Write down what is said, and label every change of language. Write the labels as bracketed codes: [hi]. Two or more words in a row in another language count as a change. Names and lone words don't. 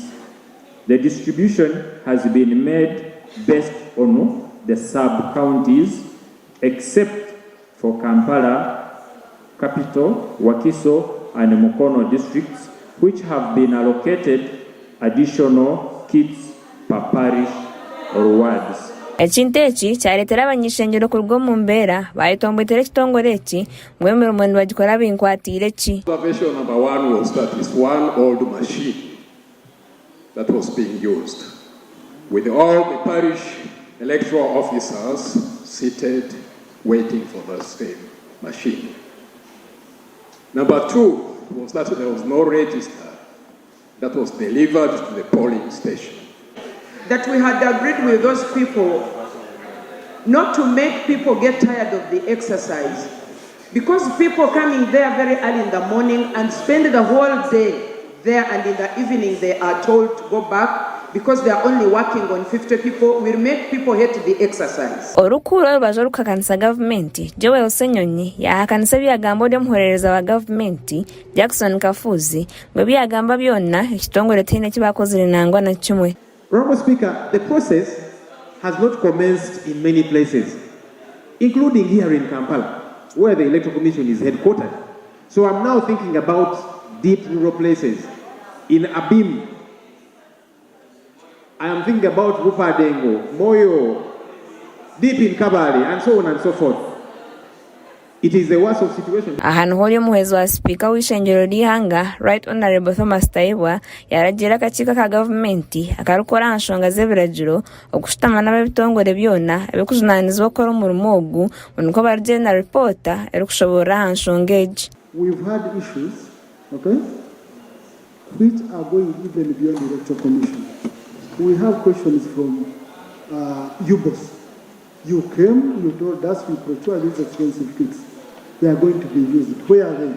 [en] The distribution has been made based on the sub-counties except for Kampala, Capital, Wakiso and Mukono districts, which have been allocated additional kits per parish or wards. [nyn] Ekintu eki kyaletera abanyishengyero ku lw'omu mbeera bayetombwetera ekitongole eki ngu emirimo nibagikora binkwatiire ki. [en] Observation number one was that it's one old machine that was being used with all the parish electoral officers seated waiting for the same machine. Number two was that there was no register that was delivered to the polling station. That we had agreed with those people not to make people get tired of the exercise, because people coming there very early in the morning and spend the whole day there, and in the evening they are told to go back because they are only working on 50 people, will make people hate the exercise. [nyn] Orukuru olubaza olukakanisa gavumenti Joel Osenyonyi yahakanisa ebyagamba omuhwerereza wa gavumenti Jackson Kafuzi bwe byagamba byonna ekitongole terina kibakozere nangwa na kimwe. [en] Honorable Speaker, the process has not commenced in many places, including here in Kampala, where the Electoral Commission is headquartered. So I'm now thinking about deep rural places. In Abim, I am thinking about Bupadengo, Moyo, deep in Kabale, and so on and so forth. It is the worst of situation. [nyn] Ahantu hori omuhezi wa Speaker w'ishengyero lihanga [en] Right Honorable [nyn] Thomas Taibwa yaragira akakiiko ka gavumenti akarukora aha nshonga z'ebiragiro okushutama n'ab'ebitongole byona ebikujunaanizibwa okukora omurimo ogu niko barugenda ripoota erikushobora aha nshonga egi. [en] We've had issues, okay, which are going even beyond the Electoral Commission. We have questions from UBOS. You came, you told us we procure these expensive kits. They are going to be used. Where are they?